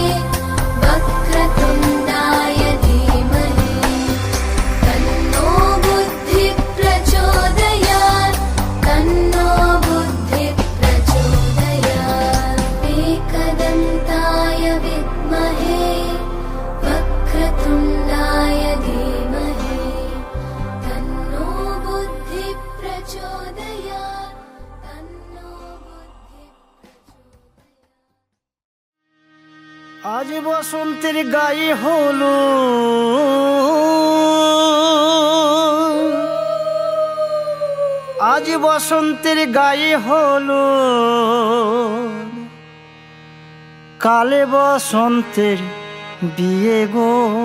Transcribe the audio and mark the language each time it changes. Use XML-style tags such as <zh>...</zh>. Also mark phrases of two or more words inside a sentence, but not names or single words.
<sa>वक्रतुण्डाय धीमहि तन्नो बुद्धिः प्रचोदयात् तन्नो बुद्धिः प्रचोदयात् एकदन्ताय विद्महे वक्रतुण्डाय धीमहि तन्नो बुद्धिः प्रचोदयात् तन्नो बुद्धिः प्रचोदयात्</sa> <bn>আজ বসন্তের গায়ে হলো আজ বসন্তের গায়ে হলো কালে বসন্তের বিয়ে গো</bn>